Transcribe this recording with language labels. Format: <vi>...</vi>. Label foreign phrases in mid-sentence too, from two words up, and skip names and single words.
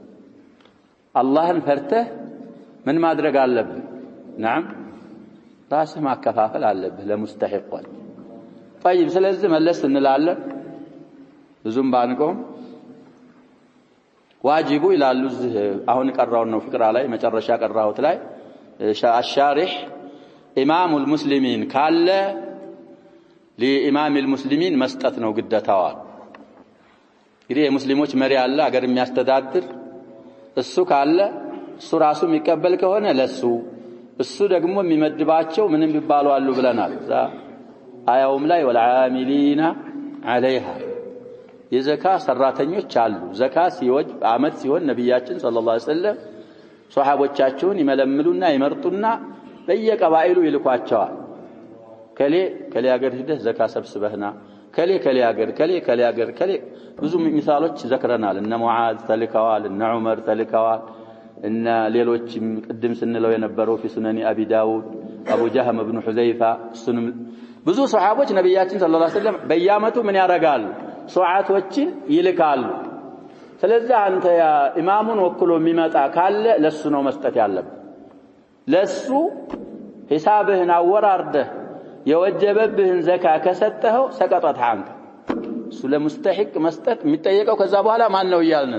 <am>አላህን ፈርተህ ምን ማድረግ አለብህ? نعم ራስህ ማከፋፈል አለብህ ለሙስተሂቆች። طيب ስለዚህ መለስ እንላለን ብዙም ባንቆም ዋጅቡ ይላሉ። አሁን ቀራውን ነው ፍቅራ ላይ መጨረሻ ቀራሁት ላይ</am> <ar>الشارح إمام المسلمين</ar> <am>ካለ</am> <ar>لإمام المسلمين</ar> <am>መስጠት ነው ግዴታው። እንግዲህ የሙስሊሞች መሪ አለ አገር የሚያስተዳድር እሱ ካለ እሱ ራሱ የሚቀበል ከሆነ ለሱ እሱ ደግሞ የሚመድባቸው ምንም ቢባሉ አሉ ብለናል። አያውም ላይ</am> <ar>والعاملين عليها</ar> <am>የዘካ ሰራተኞች አሉ። ዘካ ሲወጅ አመት ሲሆን ነብያችን</am> <ar>صلى الله عليه وسلم</ar> <am>ሷሃቦቻቸውን ይመለምሉና ይመርጡና በየቀባኢሉ ይልኳቸዋል። ከሌ ሀገር ሄደህ ዘካ ሰብስበህና ከሌ ሀገር ብዙ ምሳሌዎች ዘክረናል። እነ ሙዓዝ ተልከዋል፣ እነ ዑመር ተልከዋል፣ እነ ሌሎችም ቅድም ስንለው የነበረው</am> <ar>في سنن ابي داود ابو جهم بن حذيفه</ar> <am>እሱንም ብዙ ሷሃቦች ነብያችን</am> <ar>صلى الله عليه وسلم</ar> <am>በየአመቱ ምን ያረጋሉ? ሷዓቶችን ይልካሉ። ስለዚህ አንተ ያ ኢማሙን ወክሎ የሚመጣ ካለ ለሱ ነው መስጠት ያለብህ። ለሱ ሂሳብህን አወራርደህ የወጀበብህን ዘካ ከሰጠኸው ሰቀጠት አንተ እሱ ለሙስተሂቅ መስጠት የሚጠየቀው ከዛ በኋላ ማን ነው ይያልን?</am>